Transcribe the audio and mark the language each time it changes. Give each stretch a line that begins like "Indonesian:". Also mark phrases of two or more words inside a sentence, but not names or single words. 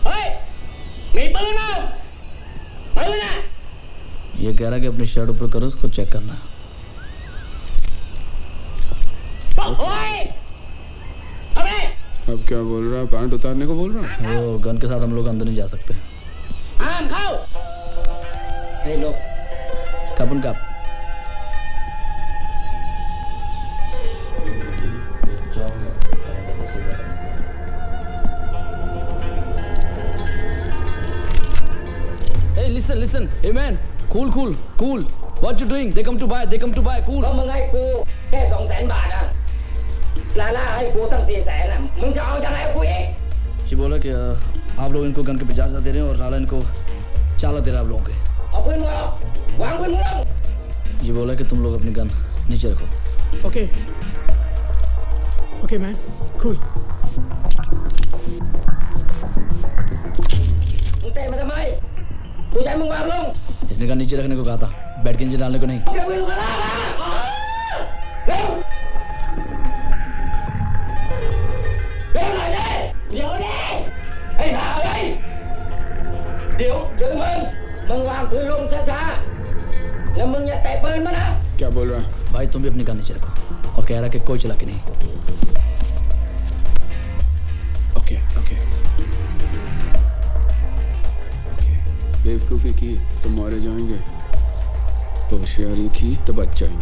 Hindi: ये कह रहा है कि अपनी शर्ट ऊपर करो, उसको चेक करना। अब क्या बोल रहा है? पैंट उतारने को बोल रहा है? वो गन के साथ हम लोग अंदर नहीं जा सकते। लो कपन कप।
English: Hey, listen. Hey man, cool. What you doing? They come to buy. Cool.
Thai: มึงให้กูแค่200,000 บาทอะลาล่าให้กูตั้ง400,000อะมึงจะเอายังไงกูอีก
Hindi: ये बोला कि आप लोग इनको गन के 50,000 दे रहे हैं और लाला इनको 4 दे रहा है आप लोगों के।
Thai: เอาปืนมึงออกวางปืนมึงลง
Hindi: ये बोला कि तुम लोग अपनी गन नीचे रखो।
English: okay man, cool.
Thai: มึงเตะมาทำไมกูจะให้มึงวางลง
Hindi: इसने गन नीचे रखने को कहा था, बैठ के नीचे डालने को नहीं।
Thai: เก็บปืนลูกกระลามาเร็วหน่อยดิเดี๋ยวดิไอ้ห่าเอ้ยเดี๋ยวมึงวางปืนลงช้าๆแล้วมึงอย่าเตะปืนมานะ
Hindi: क्या बोल रहा है? भाई तुम भी अपनी गन नीचे रखो और कह रहा कि कोई चला के नहीं। ओके बेवकूफ़ी की तो मारे जाएंगे, होशियारी की तो बच जाएंगे।